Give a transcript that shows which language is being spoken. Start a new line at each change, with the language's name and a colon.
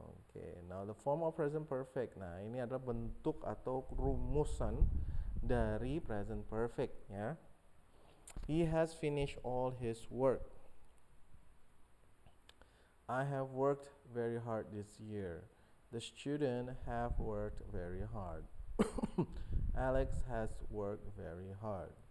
English: Okay, now the form of present perfect.
Indonesian: Nah, ini adalah bentuk atau rumusan dari present perfect ya.
English: He has finished all his work. I have worked very hard this year. The student have worked very hard. Alex has worked very hard.